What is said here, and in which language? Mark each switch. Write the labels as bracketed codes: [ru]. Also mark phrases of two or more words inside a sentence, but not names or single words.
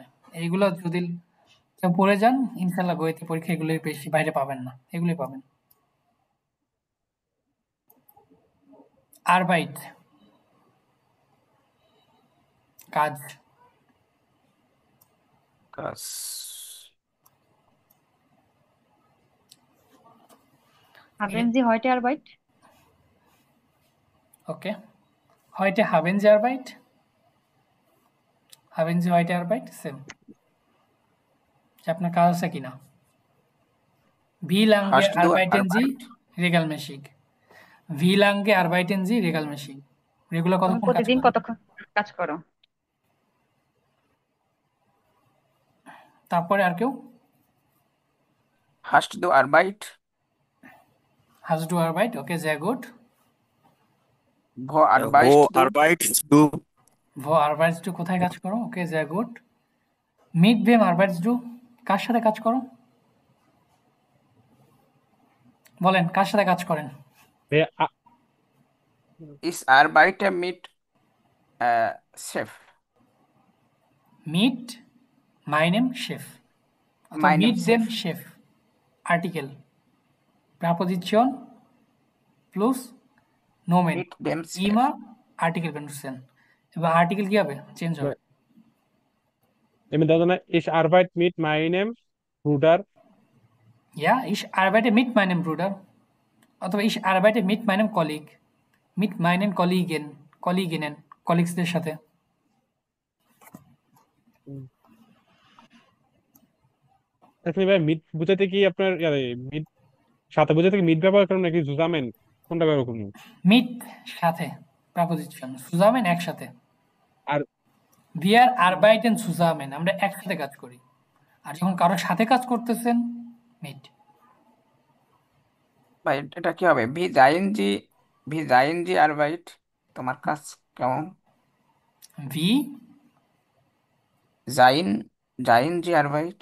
[bn] এইগুলো যদি কেউ পড়ে যান ইনশাল্লাহ গইতে পরীক্ষা এগুলোই বেশি, বাইরে পাবেন না, এগুলোই পাবেন। আরবাইট কাজ। কাজ। [de] Haben Sie heute Arbeit? ওকে, heute haben Sie Arbeit? Haben Sie heute Arbeit? [bn] সেম, যে আপনার কাজ আছে কিনা। [de] Wie lange Hast du arbeiten Sie Arbeit? regelmäßig? Wie lange arbeiten Sie regelmäßig? [bn] রেগুলার তুমি কতক্ষণ কাজ প্রতিদিন করেন? কতক্ষণ কাজ করো? তারপরে আর কেউ? [de] Hast du Arbeit? Hast du Arbeit? [bn] ওকে, [de] sehr gut. Wo arbeitest du? arbeitest du? Wo arbeitest du? [bn] কোথায় কাজ করো? ওকে, [de] sehr gut. Mit wem arbeitest du? [bn] কার সাথে কাজ করো? বলেন, কার সাথে কাজ করেন? [de] Ich arbeite mit Chef. Mit meinem Chef. [bn] অথবা [de] Meinem mit dem Chef. Chef. Article. [en] Preposition plus nomen. [de] Mit dem Chef. Immer Article benutzen. [bn] এবার আর্টিকেল কি হবে? চেঞ্জ হবে। আমি দাদা না [de] ich arbeite mit meinem Bruder. Ja, ich arbeite mit meinem Bruder. অথবা ich arbeite mit meinem Kollegen. Mit meinen Kollegen, Kolleginnen, [bn] কলিগসদের সাথে। আপনি ভাই মিট বুঝাতে কি আপনার মিট সাথে বুঝাতে কি মিট ব্যবহার করেন নাকি জুজামেন, কোনটা ব্যবহার করুন? মিট সাথে প্রাপোজিশন, সুজামেন একসাথে। আর [de] wir arbeiten zusammen, [bn] আমরা একসাথে কাজ করি। আর যখন কারোর সাথে কাজ করতেছেন মিট। ভাই এটা কি হবে? [de] Wie sind Sie Arbeit. [bn] তোমার কাজ কেমন? [de] ভি sind Sie Arbeit.